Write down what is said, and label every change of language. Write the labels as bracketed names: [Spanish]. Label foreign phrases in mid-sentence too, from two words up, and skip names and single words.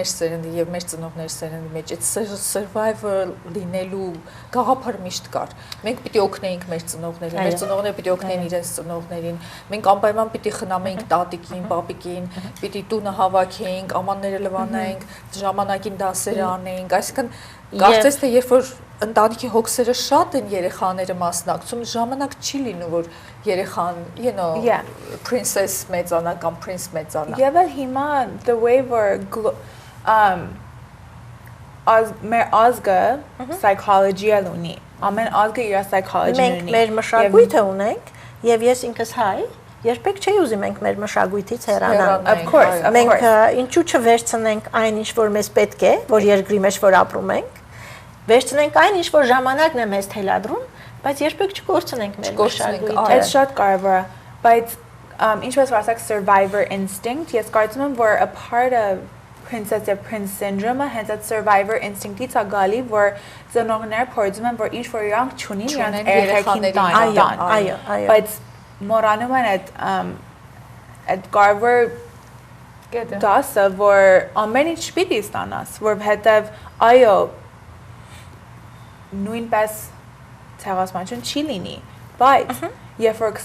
[Armenian] սերունդի եւ մեր ծնողների սերունդի մեջ այդ survivor լինելու գաղափար միշտ կար։ Մենք պիտի օգնեինք մեր ծնողներին, մեր ծնողները պիտի օգնեին իրենց ծնողներին։ Մենք անպայման պիտի խնամեինք տատիկին, պապիկին, պիտի տունը հավաքեինք, ամանները լվանայինք, ժամանակին դասեր անեինք, այսինքն կարծես թե երբ որ ընտանիքի հոգսերը շատ են երեխաները մասնակցում, ժամանակ չի լինում որ երեխան, [English] you know, princess [Armenian] մեծանա կամ prince մեծանա։ Եվ հիմա [English] the way [Armenian] որ մեր ազգը psychology-ը ունի։ Ամեն ազգը իր psychology-ն ունի։ Մենք մեր մշակույթը ունենք եւ ես ինքս հայ, երբեք չի ուզի մենք մեր մշակույթից հեռանալ։ [English] Of course, [Armenian] մենք ինչու չվերցնենք այն ինչ որ մեզ պետք է, որ երկրի մեջ որ ապրում ենք, վերցնենք այն ինչ որ ժամանակն է մեզ թելադրում, բայց երբեք չկորցնենք մեր մշակույթը։ Այդ շատ կարևոր է, բայց ինչպես որ ասեք [English] survivor instinct, [Armenian] ես կարծում եմ որ [English] a part of princess and prince syndrome- [Armenian] ը հենց այդ [English] survivor instinct- [Armenian] ից է գալի, որ ծնողները փորձում են որ ինչ որ իրանք չունին, իրանք երեխեքին տան։ Այո։ Բայց մոռանում են այդ կարևոր դասը, որ ամեն ինչ պիտի ստանաս, որովհետև այո նույնպես ցեղասպանություն չի լինի, բայց երբ որ